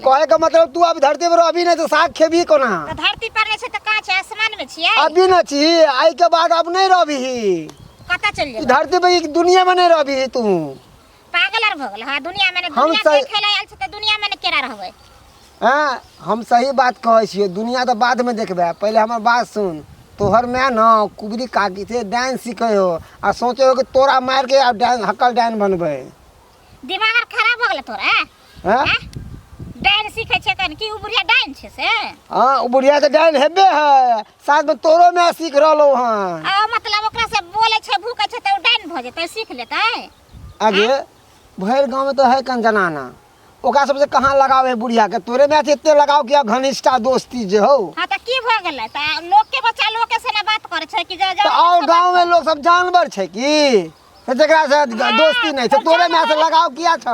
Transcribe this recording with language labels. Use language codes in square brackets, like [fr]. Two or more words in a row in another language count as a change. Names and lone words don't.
[mai] कहे का मतलब तू अब धरती पर अभी नहीं तो साग खेबी कोना तो धरती पर नहीं छै त कहां छै आसमान में छियै अभी न छी आई के बाद अब नहीं रहबी कता चल जेबै धरती पे दुनिया में नहीं रहबी तू पागल आर भ गेल हां दुनिया में हम दुनिया देखे ले आयल छै त दुनिया में केरा रहबै हां हम सही बात कहै छियै दुनिया तो बाद में देखबे पहले हमर बात सुन तोहर में ना कुबरी काकी थे डांस सीखे हो आ सोचे हो कि तोरा मार के अब डांस हकल डांस बनबे दिमाग आर खराब भ गेल तोरा हां डांस सीखे छै कन की उ बुढ़िया डांस छै से हां उ बुढ़िया तो डांस हेबे है साथ में तोरो में सीख रहलो हां आ मतलब ओकरा से बोले छै भूखे छै त उ डांस भ जेतै सीख लेतै आगे भैर गांव में तो है कन जनाना ओका सबसे कहां लगाव है बुढ़िया के तोरे में इतने लगाव किया घनिष्ठा दोस्ती जे हो हां त की भ गेलै त लोग के बच्चा लोग के से ना बात करे छै कि तो और गांव में लोग सब जानवर छै की से जकरा से दोस्ती नहीं छै तोरे में से लगाव किया छौ